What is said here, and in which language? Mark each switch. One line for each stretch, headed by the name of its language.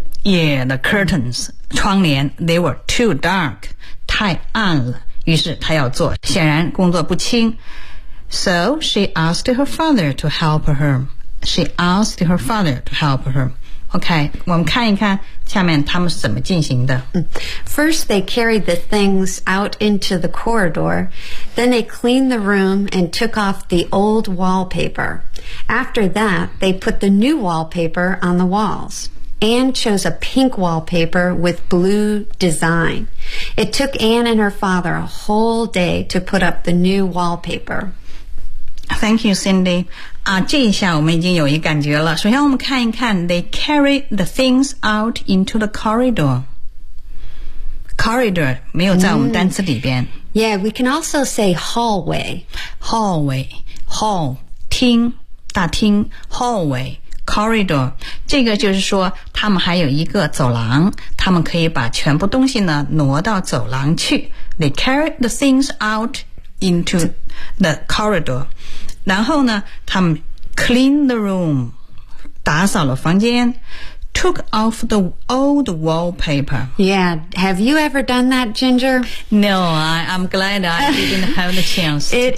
English: Yeah, the curtains,
Chinese: 窗帘
English: they were too dark,
Chinese: 太暗了，于是他要做，显然工作不轻。
English: So she asked her father to help her. She asked her father to help her.
Chinese: OK, 我们看一看下面他们是怎么进行的。
English: First, they carried the things out into the corridor. Then they cleaned the room and took off the old wallpaper. After that, they put the new wallpaper on the walls. Anne chose a pink wallpaper with blue design. It took Anne and her father a whole day to put up the new wallpaper. Thank you, Cindy.
Chinese: 这一下我们已经有一感觉了。首先我们看一看
English: they carry the things out into the corridor.
Chinese: Corridor 没有在我们单词里边。
English: Yeah, we can also say hallway. Hallway, hall, 厅大厅 hallway, corridor.
Chinese: 这个就是说他们还有一个走廊，他们可以把全部东西呢挪到走廊去。
English: They carry the things out into the corridor.
Chinese: 然后呢他们
English: clean the room,
Chinese: 打扫了房间
English: took off the old wallpaper. Yeah, have you ever done that, Ginger? No, I'm glad I didn't have the chance to do that.